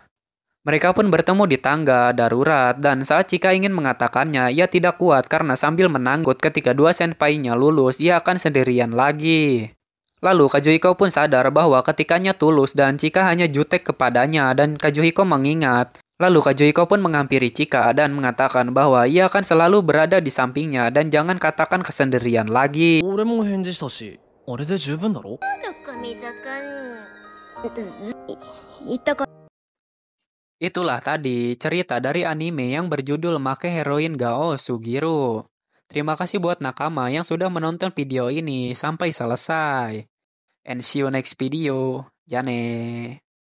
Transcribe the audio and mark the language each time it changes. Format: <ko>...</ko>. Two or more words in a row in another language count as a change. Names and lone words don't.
<id>Mereka pun bertemu di tangga darurat dan saat Chika ingin mengatakannya, ia tidak kuat karena sambil menanggut ketika dua senpai-nya lulus, ia akan sendirian lagi. Lalu Kazuhiko pun sadar bahwa ketikanya tulus dan Chika hanya jutek kepadanya dan Kazuhiko mengingat. Lalu Kazuhiko pun menghampiri Chika dan mengatakan bahwa ia akan selalu berada di sampingnya dan jangan katakan kesendirian lagi.</id> <ja>俺も返事したしあれで十分だろ。富澤くん。言ったか</ja> <id>Itulah tadi cerita dari anime yang berjudul Make Heroin Gao Sugiru. Terima kasih buat nakama yang sudah menonton video ini sampai selesai.</id> <en>And see you next video. Jane.</en>